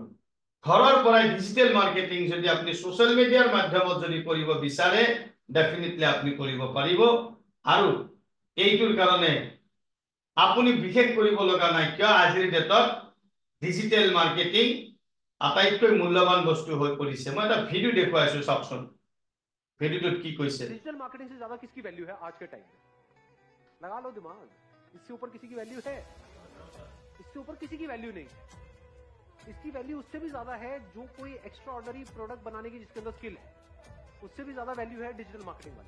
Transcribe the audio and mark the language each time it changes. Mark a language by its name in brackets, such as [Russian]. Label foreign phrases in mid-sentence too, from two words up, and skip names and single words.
[Assamese] ঘৰৰ পৰাই [English] digital marketing [Assamese] যদি আপুনি [English] social mediaৰ [Assamese] মাধ্যমত যদি কৰিব বিচাৰে ডেফিনেটলি আপুনি কৰিব পাৰিব। আৰু এইটোৰ কাৰণে আপুনি বিশেষ কৰিব লগা নাই, কিয় আজিৰ ডেটত [English] digital marketing [Assamese] আটাইতকৈ মূল্যৱান বস্তু হৈ পৰিছে। মই এটা ভিডিও দেখুৱাইছো, চাওকচোন ভিডিওটোত কি কৈছে। [English] digital marketing [Hindi] से ज्यादा किसकी वैल्यू है आज के टाइम में? लगा लो दिमाग, इससे ऊपर किसी की वैल्यू है? इससे ऊपर किसी की वैल्यू नहीं है। इसकी वैल्यू उससे भी ज्यादा है जो कोई [English] extra ordinary product [Hindi] बनाने की जिसके अंदर स्किल है, उससे भी ज्यादा वैल्यू है [English] digital marketing [Hindi] वाले।